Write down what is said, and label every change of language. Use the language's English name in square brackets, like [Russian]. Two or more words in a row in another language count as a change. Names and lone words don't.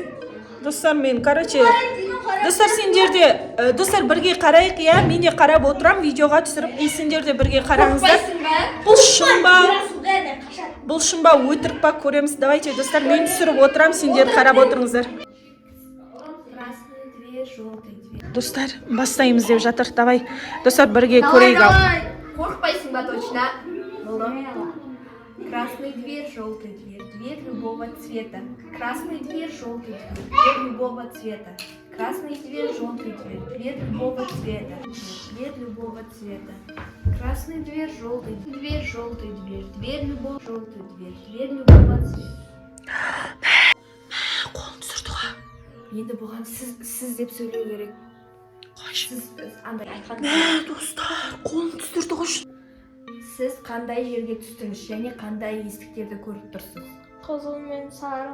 [Kazakh] Достар, мен, достар сендерде, достар бірге қарайық, мен де қарап отырам, видеоға түсіріп, сендер де бірге қараңыздар. Бұл шын ба, өтірік па көреміз. Давайте, достар, мен түсіріп отырам, сендер қарап отырыңыздар. Достар, бастаймыз деп жатыр. Давай, достар, бірге көрейік ал. Қорқпайсың ба точно? [Russian] Красный дверь, желтый дверь, дверь любого цвета. Красный дверь, желтый дверь, дверь любого цвета. Красный дверь, желтый дверь, дверь любого цвета. Дверь любого цвета. Красный дверь, желтый дверь, желтый дверь, дверь любого, желтый дверь, дверь любого цвета. [Kazakh] Қолын түсірді ғой. Енді бұған сіз деп сөйлеу керек. Сіз андай айтқан. Достар, қолын түсірді ғой. Сіз қандай жерге түстіңіз және қандай есіктерді көріп тұрсыз? Қызыл мен сары.